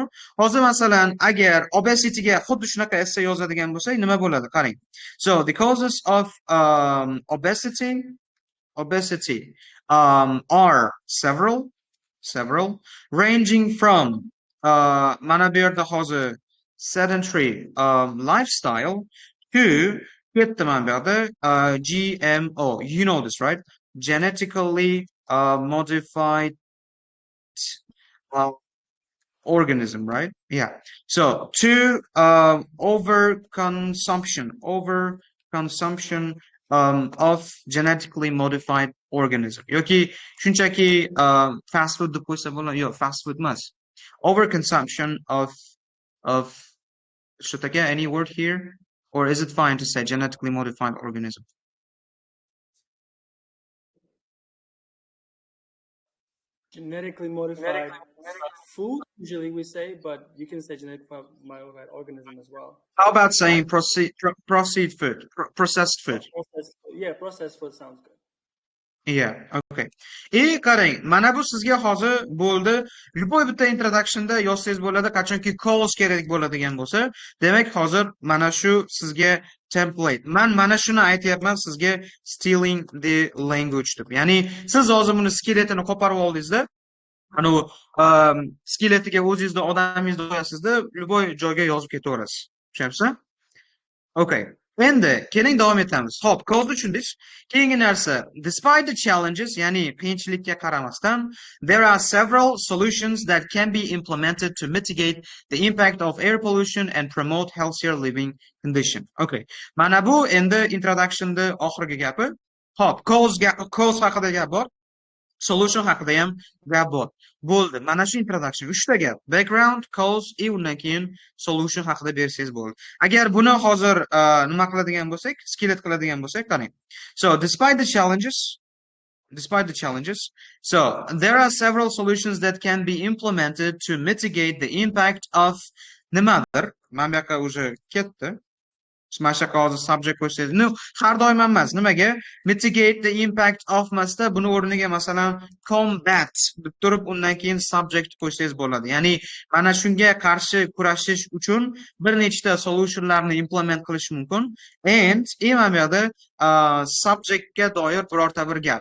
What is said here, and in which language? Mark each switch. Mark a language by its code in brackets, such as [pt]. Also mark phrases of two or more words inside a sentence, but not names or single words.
[uz] Hozir masalan, agar obesity ga xuddi shunaqa essay yozadigan bo'lsak, nima bo'ladi? Qarang. [en] So, the causes of obesity are several, ranging from [uz] mana bu yerda hozir [en] sedentary lifestyle to [uz] ketdiman bu yoqda [en] GMO. You know this, right? Genetically modified organism, right? Yeah. So to overconsumption of genetically modified organism. [uz] Yoki shunchaki [en] fast food [uz] deb qo'ysa bo'ladi. Yo'q, [en] fast food [uz] emas. [en] Overconsumption of should I get any word here? Or is it fine to say genetically modified organism? Genetically modified food, usually we say, but you can say genetically modified organism as well. How about saying processed food? Yeah, processed food sounds good. Yeah, okay. [uz] Qarang, mana bu sizga hozir bo'ldi. Любой bitta introductionda yozsangiz bo'ladi, qachonki cause kerak bo'ladigan bo'lsa, demak hozir mana shu sizga template. Men mana shuni aytayapman sizga [en] stealing the language [uz] deb. Ya'ni siz hozir buni skeletini qo'parib oldingizda, ana u skeletiga o'zingizda odamingizni qo'yasizda, любой joyga yozib ketaverasiz. Tushunyapsizmi? Okay. Endi keling davom etamiz. Xo'p, cause tushundik. Keyingi narsa, [en] despite the challenges, [uz] ya'ni qiyinchilikka qaramasdan, [en] there are several solutions that can be implemented to mitigate the impact of air pollution and promote healthier living condition. Okay. [uz] Mana bu endi introductionda oxirgi gapi. Xo'p, cause haqida gap bor. Solution haqida ham gap bor. Bo'ldi. Mana shu introduction 3 ta gap. Background, cause, undan keyin solution haqida bersangiz bo'ldi. Agar buni hozir nima qiladigan bo'lsak, skelet qiladigan bo'lsak, qarang. [en] So, despite the challenges, so there are several solutions that can be implemented to mitigate the impact of nimadir. [uz] Men bu yoqqa уже ketdi. Smashaka hozir subject qo'ysangiz, no, har doim emas. Nimaga? [en] Mitigate the impact of [uz] masda buni o'rniga masalan combat deb turib undan keyin subject qo'ysangiz bo'ladi. Ya'ni mana shunga qarshi kurashish uchun bir nechta solutionlarni implement qilish mumkin. And mana bu yerda subjectga doir birorta bir gap.